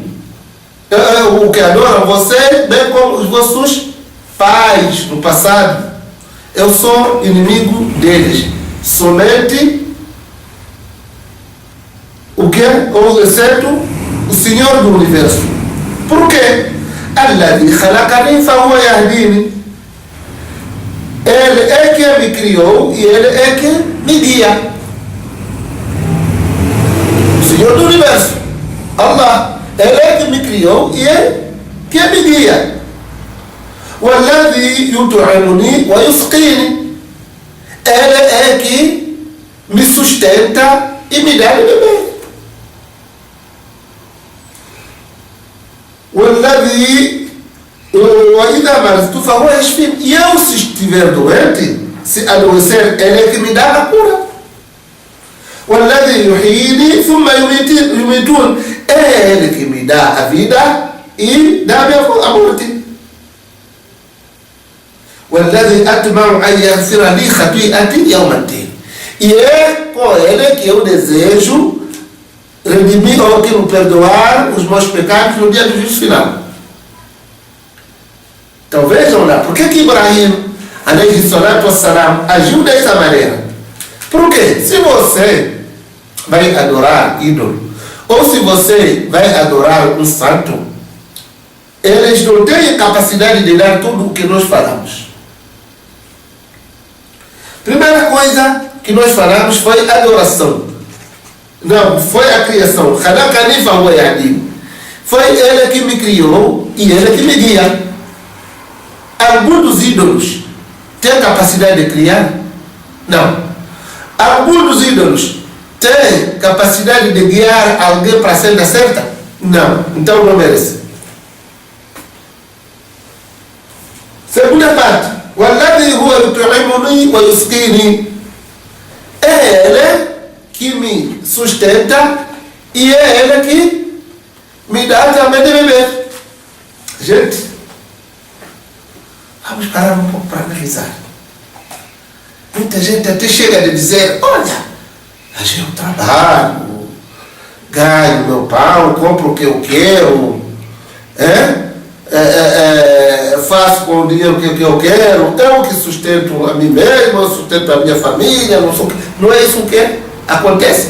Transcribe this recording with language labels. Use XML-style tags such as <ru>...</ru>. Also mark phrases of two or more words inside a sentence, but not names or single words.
<pt>O que adoram vocês, bem como os vossos pais no passado. Eu sou inimigo deles. Somente o que? Exceto o Senhor do Universo. Por quê?</pt> <ar>الذي خلقني فهو يهدين.</ar> <pt>Ele é que me criou e ele é que me guia. O Senhor do Universo, Allah, ele é que me criou e é que me guia.</pt> <ar>والذي يطعمني ويسقين.</ar> <pt>Ele é que me sustenta e me dá de beber.</pt> <ar>والذي وإذا مرضت فهو يشفين.</ar> <pt>E eu, se estiver doente, se adoecer, ele é que me dá a cura.</pt> <ar>والذي يحييني ثم يميتون.</ar> <pt>É ele que me dá a vida e dá a morte.</pt> <ar>والذي أتمع أن يغفر لي خطيئتي يوم الدين.</ar> <pt>E é com ele que eu desejo redimir ou que me perdoar os meus pecados no dia do juízo final. Então vejam lá, por que Ibrahim</pt> <ar>عليه الصلاة والسلام</ar> <pt>agiu dessa maneira? Porque se você vai adorar ídolo, ou se você vai adorar um santo, eles não têm capacidade de dar tudo o que nós falamos. Primeira coisa que nós falamos foi adoração. Não, foi a criação.</pt> <ar>خلقني فهو يهدين.</ar> <pt>Foi ele que me criou e ele que me guia. Algum dos ídolos tem capacidade de criar? Não. Algum dos ídolos tem capacidade de guiar alguém para a senda certa? Não. Então não merece. Segunda parte.</pt> <ar>والذي هو يطعمني ويسقين.</ar> <pt>É ele que me sustenta e é ele que me dá também de beber. Gente, vamos parar um pouco para analisar. Muita gente até chega a dizer: olha, eu trabalho, ganho meu pão, compro o que eu quero, faço com o dinheiro que eu quero, eu que sustento a mim mesmo, eu sustento a minha família, não é isso que acontece?</pt>